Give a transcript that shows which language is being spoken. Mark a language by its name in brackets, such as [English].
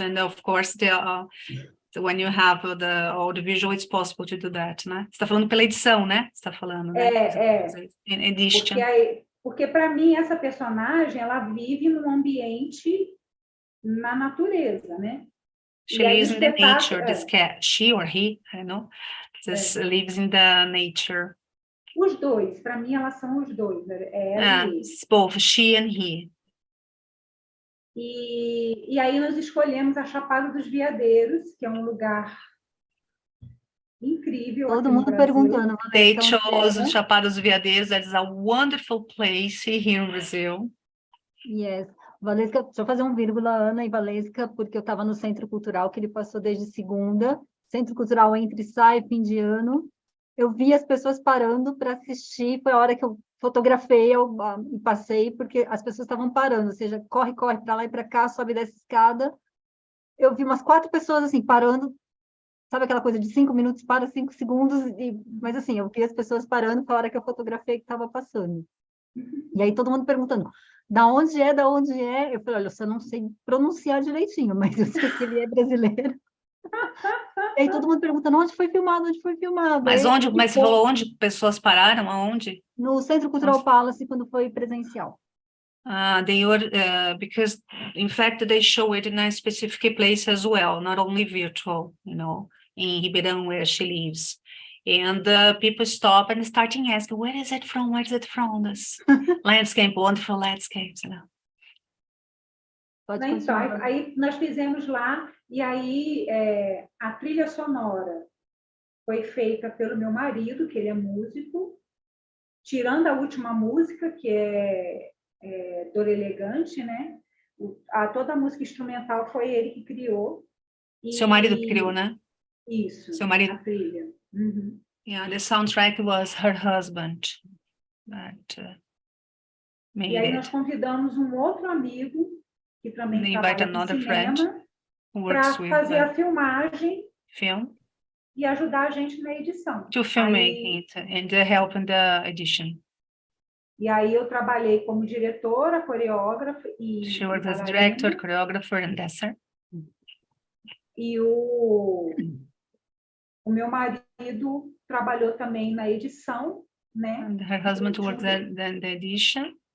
[English] And of course, when you have all the visual, it's possible to do that, né? [Portuguese] Você está falando pela edição, né? Você está falando, né? Edition. Porque para mim, essa personagem, ela vive num ambiente na natureza, né? [English] She lives in the nature, this cat, she or he, I don't know, just lives in the nature. [Portuguese] Os dois, para mim, elas são os dois. [English] It's both she and he. [Portuguese] E aí nós escolhemos a Chapada dos Veadeiros, que é um lugar incrível. Todo mundo perguntando. [English] They chose Chapada dos Veadeiros. That is a wonderful place here in Brazil. Yes. [Portuguese] Valesca, deixa eu fazer um vírgula, Ana e Valesca, porque eu estava no Centro Cultural, que ele passou desde segunda. Centro Cultural entre sai e fim de ano. Eu vi as pessoas parando para assistir, foi a hora que eu fotografei e passei, porque as pessoas estavam parando, ou seja, corre para lá e para cá, sobe dessa escada. Eu vi umas 4 pessoas assim, parando, sabe aquela coisa de 5 minutos, para 5 segundos, mas assim, eu vi as pessoas parando para a hora que eu fotografei que estava passando. E aí todo mundo perguntando, da onde é? Eu falei, olha, eu só não sei pronunciar direitinho, mas eu sei que ele é brasileiro. E aí todo mundo perguntando, onde foi filmado? Mas você falou onde pessoas pararam? Aonde? No Centro Cultural Palace, quando foi presencial. [English] They were, because in fact they show it in a specific place as well, not only virtual, in Ribeirão where she lives. And people stop and starting asking, where is it from? This landscape, wonderful landscapes, [Portuguese] Então, aí nós fizemos lá, e aí a trilha sonora foi feita pelo meu marido, que ele é músico, tirando a última música, que é Dor Elegante, né? Toda a música instrumental foi ele que criou. Seu marido que criou, né? Isso, seu marido. A trilha. [English] Yeah, the soundtrack was her husband. [Portuguese] E aí nós convidamos um outro amigo, que também trabalha com cinema, para fazer a filmagem e ajudar a gente na edição. [English] To filmmaking it and help in the edition. [Portuguese] E aí eu trabalhei como diretora, coreógrafa e [English] She was as director, choreographer and dancer. [Portuguese] E o meu marido trabalhou também na edição, né? [English] And her husband worked in the edition.